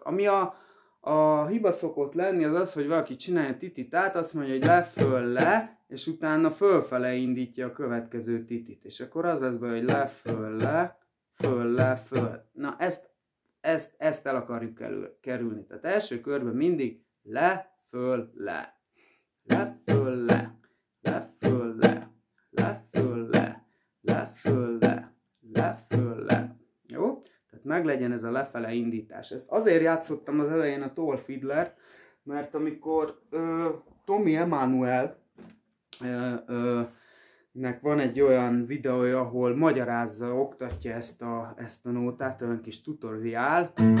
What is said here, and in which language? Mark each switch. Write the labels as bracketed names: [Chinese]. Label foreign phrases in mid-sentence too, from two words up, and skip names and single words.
[Hungarian] Ami a hiba szokott lenni, az az, hogy valaki csinálja tititát, azt mondja, hogy leföl le, és utána fölfele indítja a következő titit. És akkor az lesz be, hogy leföl le, föl le, föl. Na ezt el akarjuk kerülni. Tehát első körben mindig le, föl, le. Leföl le, leföl le, leföl le, leföl le, leföl le. Jó? Tehát meglegyen ez a lefele indítás. Ezt azért játszottam az elején a Toll Fiddlert, mert amikor Tommy Emmanuel nek van egy olyan videója, ahol magyarázza, oktatja ezt a nótát, olyan kis tutoriál.